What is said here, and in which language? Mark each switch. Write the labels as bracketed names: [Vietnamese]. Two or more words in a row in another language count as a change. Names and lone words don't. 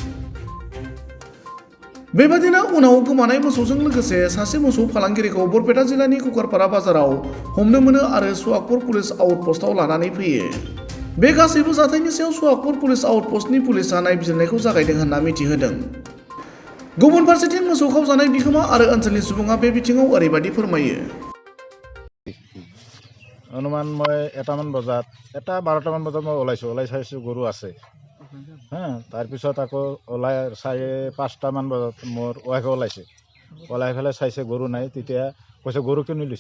[Bodo] बेबादिनो उनाव गोमानाय मोसौजों लोगोसे सासे मोसौ फालांगिरिखौ बरपेटा जिल्लानि कुकारपारा बाजाराव हमनो मोनो आरो सुवाकपुर पुलिस आउटपस्टआव लानानै फैयो। बे गासैबो जाथायनि सायाव सुवाकपुर पुलिस आउटपस्टनि पुलिसआ नायबिजिरनायखौ जागायदों होनना मिथिहोदों। गुबुन फारसेथिं मोसौ खावजानाय बिगोमा आरो ओनसोलनि सुबुङा बे बिथिङाव ओरैबायदि फोरमायो। [Assamese] অনুমান মই এটামান বজাত 12টামান বজাত মই ওলাই চাইছোঁ গৰু আছে তাৰপিছত আকৌ ওলাই 5টামান বজাত মোৰ ৱাইফে ওলাই পেলাই চাইছে গৰু নাই। তেতিয়া কৈছে গৰু কিনি লৈছে।